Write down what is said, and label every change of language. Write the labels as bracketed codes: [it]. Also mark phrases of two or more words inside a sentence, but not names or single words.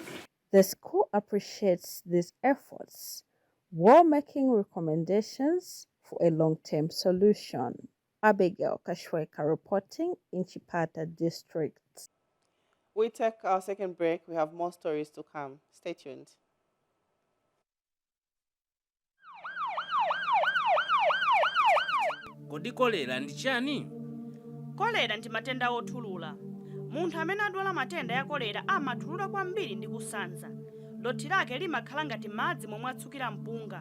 [en] The school appreciates these efforts while making recommendations for a long-term solution. Abigail Kashweka reporting in Chipata District. We take our second break. We have more stories to come. Stay tuned. [ny] Kodi kolera ndi chani? Kolera ndi matenda othulula. Munthu amene adwala matenda ya kolera amathulula kwambiri ndi kusanza. Dothi lake limakhala ngati madzi momwe atsukira mpunga.